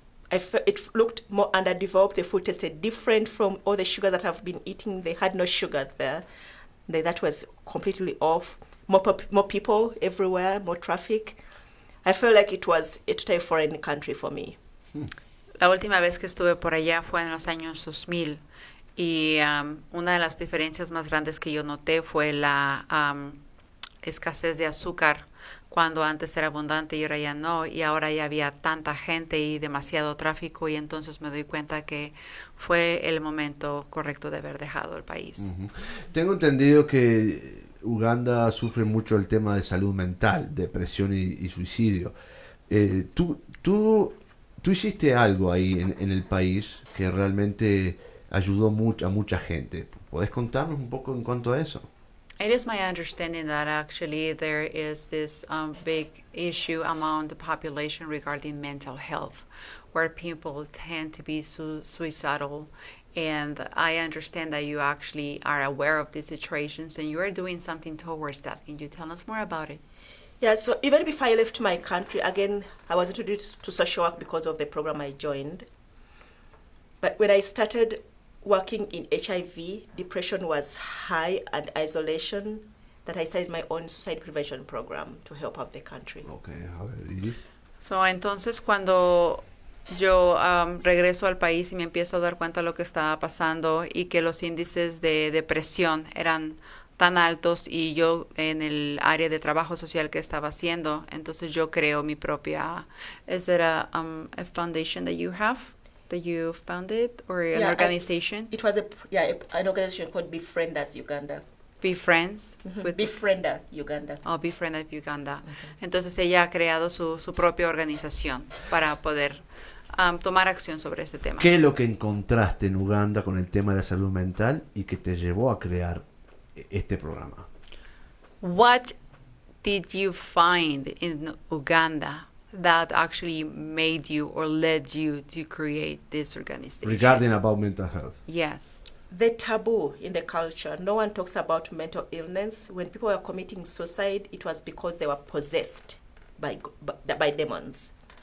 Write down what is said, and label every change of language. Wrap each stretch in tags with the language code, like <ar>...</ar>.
<en>It looked more underdeveloped. The food tasted different from all the sugar that I've been eating. They had no sugar there. That was completely off. More people everywhere, more traffic. I felt like it was a totally foreign country for me.</en> <es>La última vez que estuve por allá fue en los años 2000 y una de las diferencias más grandes que yo noté fue la escasez de azúcar, cuando antes era abundante y ahora ya no, y ahora ya había tanta gente y demasiado tráfico, y entonces me doy cuenta que fue el momento correcto de haber dejado el país. Tengo entendido que Uganda sufre mucho el tema de salud mental, depresión y suicidio. Tú hiciste algo ahí en el país que realmente ayudó a mucha gente. ¿Podés contarnos un poco en cuanto a eso?</es> <en>It is my understanding that actually there is this big issue among the population regarding mental health, where people tend to be suicidal. And I understand that you actually are aware of these situations and you are doing something towards that. Can you tell us more about it? Yeah, so even before I left my country, again, I was introduced to social work because of the program I joined. But when I started working in HIV, depression was high, and isolation, that I started my own suicide prevention program to help out the country.</en> <es>Okay, a ver, So, entonces cuando yo regreso al país y me empiezo a dar cuenta de lo que estaba pasando y que los índices de depresión eran tan altos y yo en el área de trabajo social que estaba haciendo, entonces yo creo mi propia.</es> <en>Is there a foundation that you have, that you founded, or an organization? It was an organization called Befrienders Uganda. Befriends? Befriender Uganda. Oh, Befrienders Uganda.</en> <es>Entonces ella ha creado su propia organización para poder tomar acción sobre este tema. ¿Qué es lo que encontraste en Uganda con el tema de la salud mental y que te llevó a crear este programa?</es> <en>What did you find in Uganda that actually made you or led you to create this organization? Regarding about mental health. Yes. The taboo in the culture. No one talks about mental illness. When people were committing suicide, it was because they were possessed by demons.</en>